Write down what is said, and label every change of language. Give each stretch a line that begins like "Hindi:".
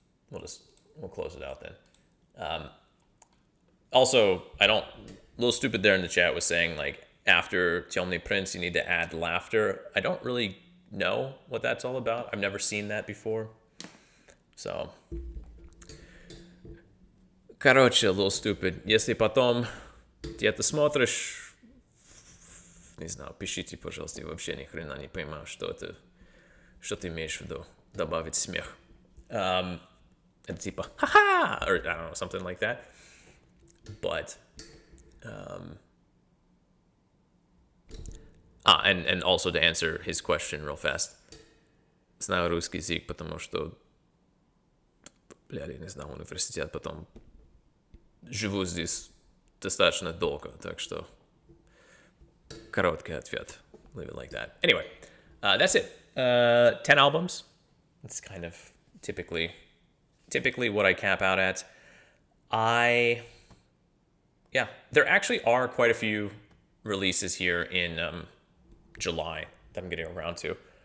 English: We'll close it out then. Also, Lil Stupid there in the chat was saying, like, after
Russian: тёмный принц,
English: you need to add laughter. I don't really know what that's all about. I've never seen that before. So,
Russian: короче,
English: a little stupid.
Russian: Если потом ты это смотришь, не знаю, пишите, пожалуйста, я вообще ни хрена не понимаю, что ты имеешь в виду, добавить смех. Это типа, ха-ха,
English: or I don't know, something like that. But, and also to answer his question real fast.
Russian: Знаю русский язык, потому что, я не знаю, университет, потом живу здесь достаточно долго, так что короткий ответ.
English: Leave it like that. Anyway, that's it. 10 albums. That's kind of typically what I cap out at. Yeah, there actually are quite a few releases here in July that I'm getting around to.